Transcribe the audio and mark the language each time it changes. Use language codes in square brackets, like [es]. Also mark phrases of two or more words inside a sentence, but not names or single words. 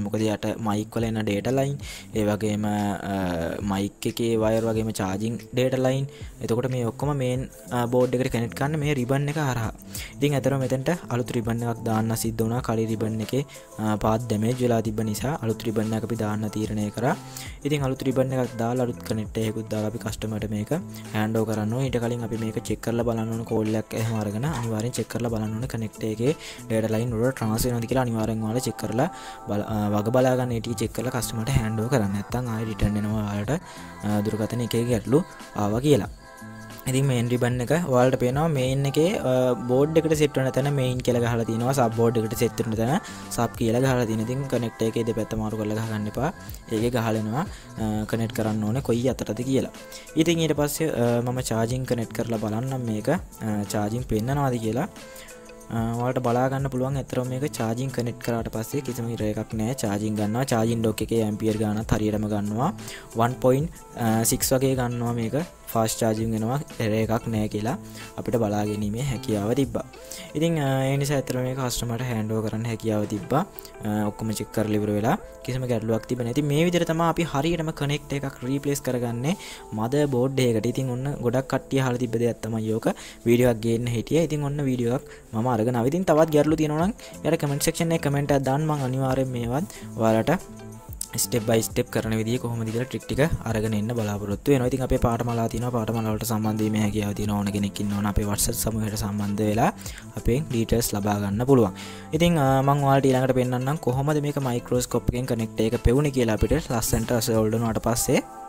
[si] මොකද යට mic වල එන [en] data line, [si] ඒ වගේම mic එකේ wire වගේම [en] charging data line. [si] එතකොට මේ ඔක්කොම [en] main board [si] එකට connect කරන්න මේ ribbon එක හරහා. ඉතින් අතරම මෙතනට අලුත් ribbon එකක් දාන්න සිද්ධ වුණා. කලින් ribbon එකේ [en] path damage [si] වෙලා තිබ්බ නිසා අලුත් ribbon එකක් අපි දාන්න තීරණය කරා. ඉතින් අලුත් ribbon එකක් දාලා අලුත් connect එකකුත් දාලා අපි customer ට මේක [en] hand over [si] කරන්න ඕනේ. ඊට කලින් අපි මේක check කරලා බලන්න ඕනේ. call එකක් එහෙම අරගෙන අනිවාර්යෙන් check කරලා බලන්න ඕනේ connect එකේ [en] data line [si] වල transfer වෙනවද කියලා අනිවාර්යෙන් ඔයාලා check කරලා වග බලා ගන්න ඒ ටික check කරලා customer ට [en] hand over [si] කරන්න. නැත්නම් ආයෙ return වෙනවා ඔයාලට දුරකථන එකේ ගැටලු ආවා කියලා. ඉතින් [en] main ribbon [si] එක ඔයාලට පේනවා main එකේ board එකට set වෙන තැන main කියලා ගහලා තියෙනවා. [en] sub board [si] එකට set වෙන තැන sub කියලා ගහලා තියෙනවා. ඉතින් connect එකේ දෙපැත්ත මාරු කරලා ගහගන්න එපා. ඒකේ ගහලෙනවා connect කරන්න ඕනේ කොයි අතටද කියලා. ඉතින් ඊට පස්සේ මම [en] charging connect [si] කරලා බලන්නම් මේක charging පෙන්නනවාද කියලා. ඔයාලට බලා ගන්න පුළුවන්. ඇත්තටම මේක [en] charging connect [si] කරාට පස්සේ කිසිම ඉර එකක් නැහැ. charging ගන්නවා. [en] charging dock [si] එකේ ampere ගානත් හරියටම ගන්නවා. 1.6 වගේ ගන්නවා මේක. [en] fast charging [si] වෙනවා. ඉර එකක් නැහැ කියලා අපිට බලා ගැනීමේ හැකියාව තිබ්බා. ඉතින් ඒ නිසා ඇත්තටම මේක customer ට [en] hand over [si] කරන්න හැකියාව තිබ්බා. ඔක්කොම check කරලා ඉවර වෙලා කිසිම ගැටලුවක් තිබෙන්නේ නැති. මේ විදිහට තමයි අපි හරියටම connect එකක් replace කරගන්නේ [en] mother board [si] එකකට. ඉතින් ඔන්න ගොඩක් කට්ටිය අහලා තිබ්බ දෙයක් තමයි ඕක. වීඩියෝ එකක් ගේන්න හිටියා. ඉතින් ඔන්න වීඩියෝ එකක් මම අරගෙන ආවා. ඉතින් තවත් ගැටලු තියෙනවා නම් යාර [en] comment section [si] එකේ comment එකක් දාන්න. මම අනිවාර්යෙන් මේවත් ඔයාලට [en] step by step [si] කරන විදිය කොහොමද කියලා ට්‍රික් ටික අරගෙන එන්න බලාපොරොත්තු වෙනවා. ඉතින් අපේ පාඨමාලා තියෙනවා. පාඨමාලා වලට සම්බන්ධ වීමේ හැකියාව තියෙන ඕන කෙනෙක් ඉන්නවනම් අපේ WhatsApp සමූහයට සම්බන්ධ වෙලා අපේ details ලබා ගන්න පුළුවන්. ඉතින් මම ඔයාලට ඊළඟට පෙන්නන්නම් කොහොමද මේක microscope එකෙන් connect එක පෙවුනේ කියලා අපිට ලස්සනට solve වුණාට පස්සේ.